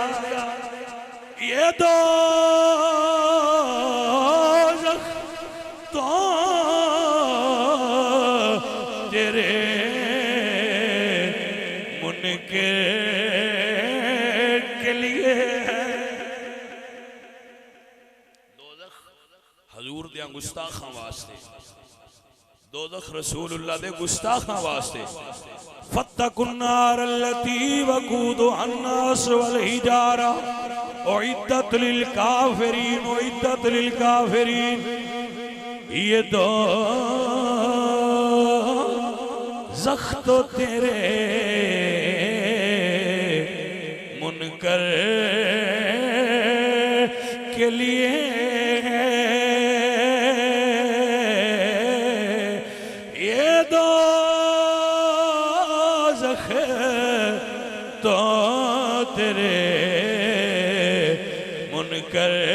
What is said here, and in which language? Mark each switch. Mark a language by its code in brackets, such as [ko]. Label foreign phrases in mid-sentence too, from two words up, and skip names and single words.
[ur] یہ دوزخ تو تیرے منکر کے لیے ہے. [pa] دوزخ حضور دے گستاخاں واسطے، دوزخ رسول اللہ دے گستاخاں واسطے. [ar] فاتقوا النار التي وقودها الناس والحجارة أعدت للكافرين أعدت للكافرين. [ur] یہ دوزخ تو تیرے منکر کے لیے ہے, یہ دوزخ تو تیرے منکر